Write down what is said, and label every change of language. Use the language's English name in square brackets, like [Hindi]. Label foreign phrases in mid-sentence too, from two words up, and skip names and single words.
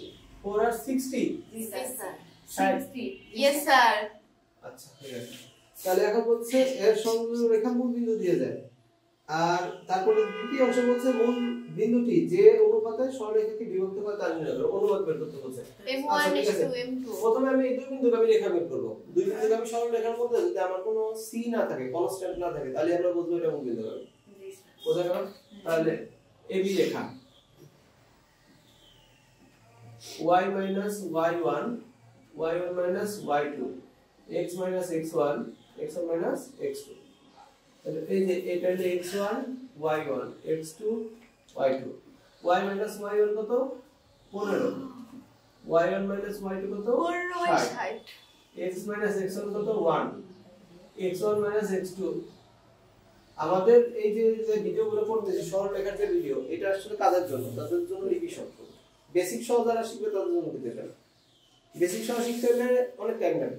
[Bangla] 4 আর 60 [English] yes sir [Bangla] আচ্ছা ঠিক আছে তাহলে এখন বলছে এর সংযোগ রেখা মূল বিন্দু দিয়ে যায় আর তারপরে দ্বিতীয় অংশ বলছে মূল বিন্দুটি যে অনুপাতে সরলরেখাকে বিভক্ত করে তার নির্ণয় করো অনুপাত বের করতে বলছে [English] m1 is to m2 [Bangla] প্রথমে আমি এই দুই বিন্দুগামী রেখা বের করব দুই বিন্দুগামী সরলরেখার মধ্যে যদি আমার কোনো c না থাকে কনস্ট্যান্ট না থাকে তাহলে আমরা বুঝবো এটা মূল বিন্দুগামী বোঝা গেল তাহলে AB রেখা y - y1 y1 - y2 x - x1 x1 - x2 তাহলে এই যে এটা হলো x1 y1 x2 y2 y - y1 কত 15 y1 - y2 কত 60 x - x1 কত 1 x1 - x2 আমাদের এই যে ভিডিওগুলো করতেছি সরলরেখার যে ভিডিও এটা আসলে কাদের জন্য তাদের জন্য রিভিশন বেসিক সহ যারা শিখবে তাদের জন্য দিতে পারে বেসিক সহ শিখতে হলে অনেক টাইম লাগবে